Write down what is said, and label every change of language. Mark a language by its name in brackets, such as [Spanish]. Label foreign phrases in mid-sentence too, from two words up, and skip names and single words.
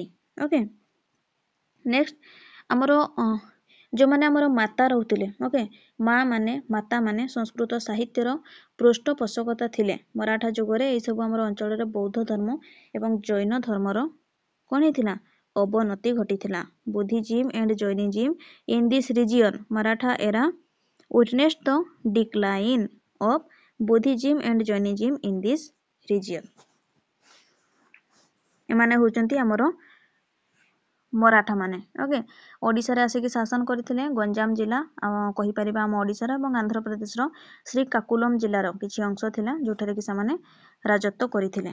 [English] okay, next [Odia] ଆମର ଯୋଉମାନେ ଆମର ମାତା ରହୁଥିଲେ, ଓକେ, ମାତା ମାନେ ସଂସ୍କୃତ ସାହିତ୍ୟର ପୃଷ୍ଠପୋଷକତା ଥିଲେ। ମରାଠା ଯୁଗରେ ଏହି ସବୁ ଆମର ଅଞ୍ଚଳରେ ବୌଦ୍ଧ ଧର୍ମ ଏବଂ ଜୈନ ଧର୍ମର କଣ ହେଇଥିଲା, ଅବନତି ଘଟିଥିଲା। [English] ବୁଦ୍ଧିଜିମ and Jainism in this region, Maratha era witnessed the decline of Buddhism and Jainism in this region। [Odia] ଏମାନେ ହଉଛନ୍ତି ଆମର ମରାଠା ମାନେ। ଓକେ, ଓଡ଼ିଶାରେ ଆସିକି ଶାସନ କରିଥିଲେ। ଗଞ୍ଜାମ ଜିଲ୍ଲା କହିପାରିବା ଆମ ଓଡ଼ିଶାର ଏବଂ ଆନ୍ଧ୍ରପ୍ରଦେଶର ଶ୍ରୀକାକୁଲମ ଜିଲ୍ଲାର କିଛି ଅଂଶ ଥିଲା ଯୋଉଠାରେ କି ସେମାନେ ରାଜତ୍ୱ କରିଥିଲେ।